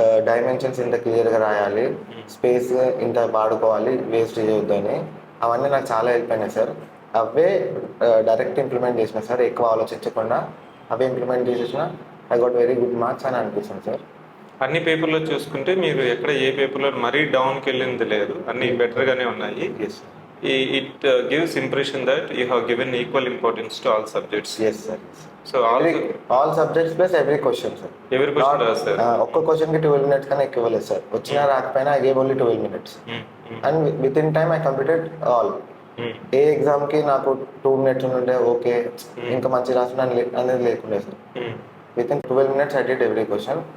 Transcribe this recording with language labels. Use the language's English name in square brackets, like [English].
[Telugu] Dimensions ఇంత క్లియర్గా రాయాలి, స్పేస్ ఇంత వాడుకోవాలి, వేస్ట్ చేయొద్దని, అవన్నీ నాకు చాలా హెల్ప్ అయినాయి సార్. అవే డైరెక్ట్ ఇంప్లిమెంట్ చేసిన సార్, ఎక్కువ ఆలోచించకుండా అవే ఇంప్లిమెంట్ చేసేసిన. [English] I got very good marks [Telugu] అని అనిపిస్తుంది సార్. అన్ని పేపర్లో చూసుకుంటే మీరు ఎక్కడ ఏ పేపర్లో మరీ డౌన్కి వెళ్ళింది లేదు, అన్ని బెటర్గానే ఉన్నాయి. [English] It gives impression that you have given equal importance to all subjects. Yes sir. So all subjects plus every question sir. Every question sir. [Telugu] ఒక్క క్వశ్చన్కి 12 minutes కన్నా ఎక్కువ ఇవ్వలేదు సార్. వచ్చినా రాకపోయినా [English] I gave only 12 minutes. And within time I completed all. [Telugu] ఏ ఎగ్జామ్కి నాకు 2 minutes ఉండే ఓకే, ఇంకా మంచి రాసిన అనేది లేకుండే sir. [English] Within 12 minutes I did every question.